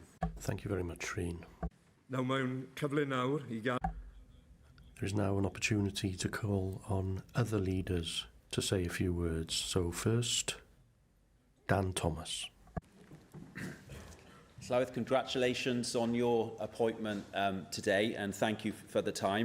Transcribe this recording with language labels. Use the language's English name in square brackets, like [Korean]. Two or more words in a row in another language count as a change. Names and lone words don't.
[English] Thank you very much, Rhyn. [Welsh] Nawr mae'n cyfle nawr I gael... [English] There is now an opportunity to call on other leaders to say a few words. So first, Dan Thomas. Llywydd, congratulations on your appointment today, and thank you for the time.